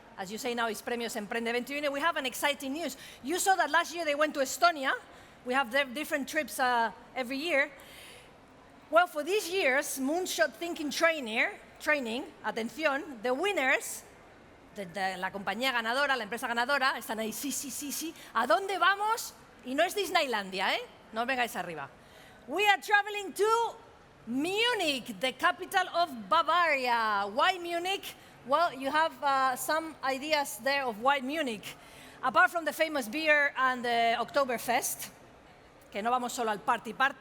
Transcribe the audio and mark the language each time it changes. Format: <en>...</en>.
<en>As you say now, it's Premios EmprendedXXI. We have an exciting news. You saw that last year they went to Estonia. We have different trips every year. Well, for this year's Moonshot Thinking Training,</en> <es>atención,</es> <en>the winners,</en> <es>de la compañía ganadora, la empresa ganadora, están ahí, sí. ¿A dónde vamos? Y no es Disneylandia, ¿eh? No os vengáis arriba.</es> <en>We are traveling to Munich, the capital of Bavaria. Why Munich? Well, you have some ideas there of why Munich. Apart from the famous beer and the Oktoberfest,</en> <es>que no vamos solo al party.</es>